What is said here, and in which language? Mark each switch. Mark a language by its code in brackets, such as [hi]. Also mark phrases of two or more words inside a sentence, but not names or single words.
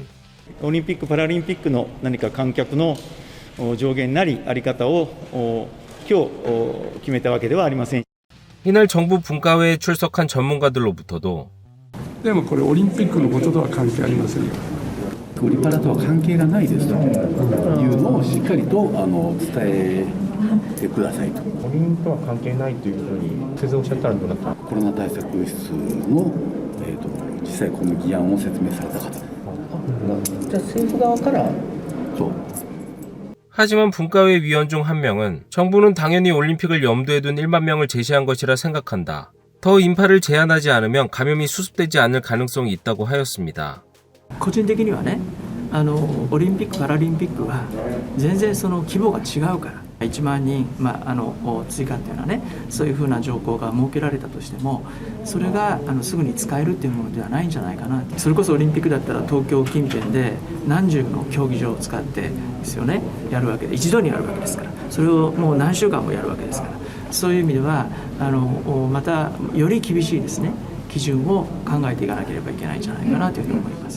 [ja] オリンピック・パラリンピックの何か観客の上限なりあり方を今日決めたわけではありません。 [ko] 이날 정부 분과회에 출석한 전문가들로부터도 [ja] でもこれオリンピックのこととは関係ありませんよ。オリパラとは関係がないですというのをしっかりと伝えてくださいと。五輪とは関係ないというふうに先生おっしゃったらどうなったコロナ対策室の、実際この議案を説明された方。じゃあ政府側からそう。 [ko] 하지만 분과회 위원 중 한 명은 정부는 당연히 올림픽을 염두에 둔 1만 명을 제시한 것이라 생각한다. 더 인파를 제한하지 않으면 감염이 수습되지 않을 가능성이 있다고 하였습니다. [ja] 個人的にはね、オリンピック・パラリンピックは全然その規模が違うから1万人、追加っていうのはね、そういうふうな条項が設けられたとしてもそれがすぐに使えるっていうものではないんじゃないかな。それこそオリンピックだったら東京近辺で何十の競技場を使ってですよね、やるわけで一度にやるわけですから、それをもう何週間もやるわけですから、そういう意味ではまたより厳しいですね基準を考えていかなければいけないんじゃないかなというふうに思います。